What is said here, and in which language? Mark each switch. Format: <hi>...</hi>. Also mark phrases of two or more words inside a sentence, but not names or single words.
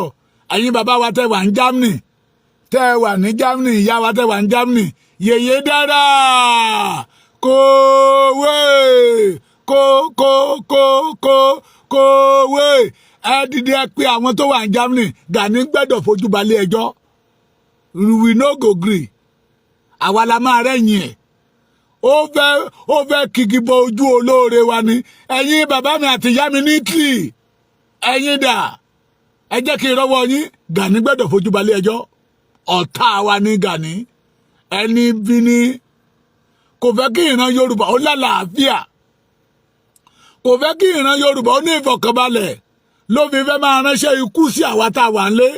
<yo>Ẹ̀yin bàbá wa tẹ́ wà ní Germany ìyá wa tẹ́ wà ní Germany yèyé dára kówé ẹ dìde ẹ pé àwọn tó wà ní Germany Gani gbẹ́dọ̀ fojú balẹ̀ ẹjọ́.</yo> <pcm>We no go gree.</pcm> <yo>Àwa la máa rẹ́yìn ẹ̀. Ó fẹ́ kìkì bọ ojú olóore wa ni. Ẹ̀yin bàbá mi àti ìyá mi ní Italy ẹ̀yin dà ẹ jẹ́ kí n rọ́wọ́ yín. Gani gbẹ́dọ̀ fojú balẹ̀ ẹjọ́. Ọ̀tá wa ní Gani ẹni bí ní kò fẹ́ kí ìran Yorùbá ó lálàáfíà kò fẹ́ kí ìran Yorùbá ó ní ìfọ̀kànbalẹ̀ ló fi fẹ́ máa ránṣẹ́ ikú sí àwa tá a wà ń lé.</yo>